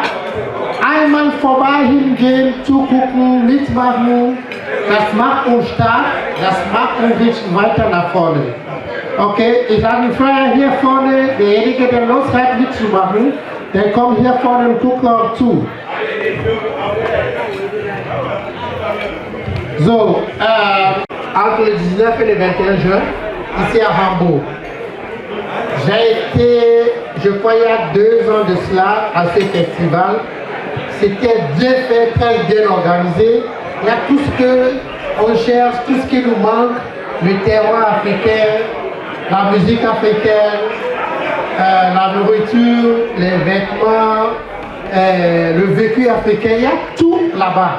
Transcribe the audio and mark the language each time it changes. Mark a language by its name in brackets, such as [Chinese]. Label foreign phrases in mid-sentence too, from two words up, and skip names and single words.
[German] Einmal vorbei hingehen, zugucken, mitmachen, das macht uns stark, das macht uns richtig weiter nach vorne. Okay, ich habe einen Flyer hier vorne, derjenige, der Lust hat mitzumachen, der kommt hier vorne und guckt auch zu. So, [French] entre le 19 et le 21 juin, ici à Hambourg, j'ai été, je crois il y a 2 ans de cela, à ce festival. C'était bien fait, très bien organisé. Il y a tout ce qu'on cherche, tout ce qui nous manque, le terroir africain, la musique africaine, la nourriture, les vêtements, le vécu africain, il y a tout là-bas.